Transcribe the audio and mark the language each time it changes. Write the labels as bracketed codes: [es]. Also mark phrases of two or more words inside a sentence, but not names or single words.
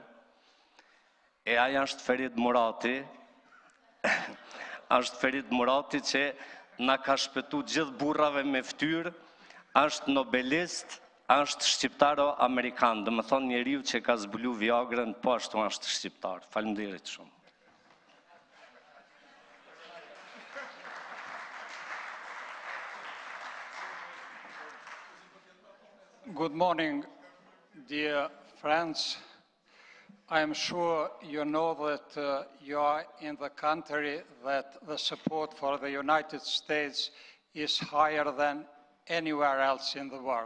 [sq] E aja është Ferit Murati. Është Ferit Murati që na ka shpëtu gjithë burrave me fytyrë, është nobelist, është shqiptaro-amerikan, dhe më thonë njeriu që ka zbulu Viagrën, po ashtu është shqiptar. Faleminderit shumë. [en] Good morning, dear friends. I am sure you know that you are in the country that the support for the United States is higher than anywhere else in the world.